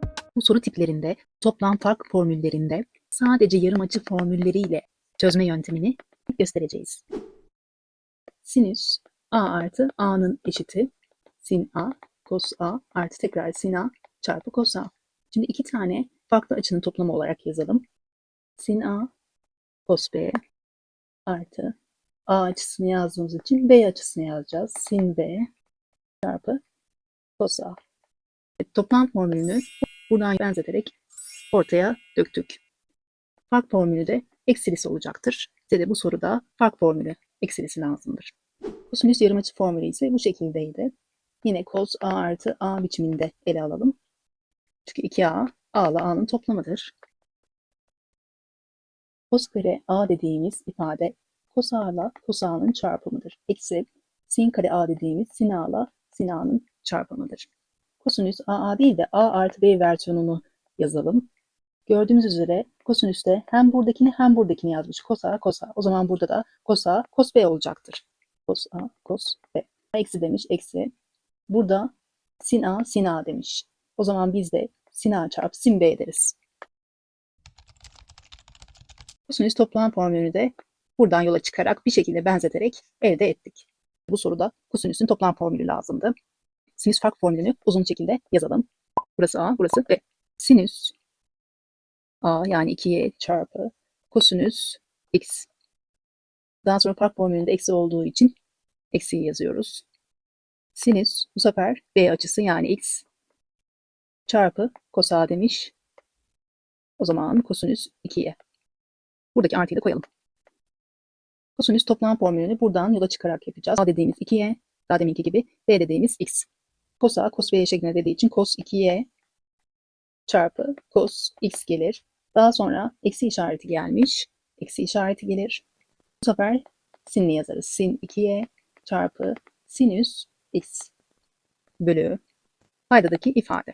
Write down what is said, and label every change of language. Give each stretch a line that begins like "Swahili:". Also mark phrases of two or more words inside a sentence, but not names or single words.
Turkish: Bu soru tiplerinde toplam fark formüllerinde sadece yarımachı formülleriyle çözme yöntemini göstereceğiz. Sinüs a artı a'nın eşiti sin a cos a artı tekrar sin a çarpı cos a. Şimdi iki tane farklı açının toplamı olarak yazalım. Sin a cos b artı a açısını yazdığımız için b açısını yazacağız. Sin b çarpı cos a. Toplam formülünü buradan benzeterek ortaya döktük. Fark formülü de eksilisi olacaktır. Size de bu soruda fark formülü eksilisi lazımdır. Kosinüs yarımaçı formülü ise bu şekildeydi. Yine cos a artı a biçiminde ele alalım. Çünkü 2a, a ile a'nın toplamıdır. Cos kare a dediğimiz ifade cos a ile cos a'nın çarpımıdır. Eksi sin kare a dediğimiz sin a ile sin a'nın çarpımıdır. Kosinüs a değil de a artı b versiyonunu yazalım. Gördüğümüz üzere kosinüs de hem buradakini hem buradakini yazmış. Cos a, cos a. O zaman burada da cos a, cos b olacaktır. Cos a, cos b. Eksi demiş, eksi. Burada sin a, sin a demiş. O zaman biz de sin a çarpı sin b deriz. Kosinüs toplam formülünü de buradan yola çıkarak bir şekilde benzeterek elde ettik. Bu soruda kosinüsün toplam formülü lazımdı. Sinüs fark formülünü uzun şekilde yazalım. Burası a, burası b. Sinüs a yani 2y çarpı kosinüs x. Daha sonra fark formülünde eksi olduğu için eksiyi yazıyoruz. Sinüs bu sefer b açısı yani x çarpı cos a demiş. O zaman kosinüs 2y. Buradaki artıyı da koyalım. Kosinüs toplam formülünü buradan yola çıkarak yapacağız. A dediğimiz 2y, daha deminki gibi b dediğimiz x. Cos a, cos b şeklinde dediği için cos 2y çarpı cos x gelir. Daha sonra eksi işareti gelmiş. Eksi işareti gelir. Bu sefer sinli yazarız. Sin 2y çarpı sinüs x bölü paydadaki ifade.